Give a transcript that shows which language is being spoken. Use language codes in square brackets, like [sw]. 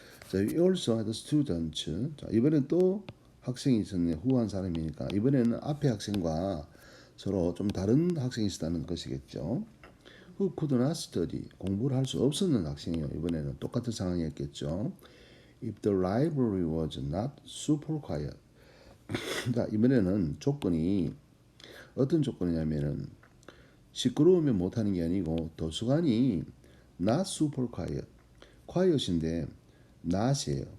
[en] 자, we also had students. [ko] 자, 이번엔 또 학생이 있었네. 후한 사람이니까 이번에는 앞에 학생과 서로 좀 다른 학생이 있었다는 것이겠죠. [en] Who could not study. [ko] 공부를 할 수 없었는 학생이에요. 이번에는 똑같은 상황이었겠죠. [en] If the library was not super quiet. [ko] 자, 이번에는 조건이 어떤 조건이냐면은 시끄러우면 못하는 게 아니고 도서관이 not super quiet, quiet인데 not이에요.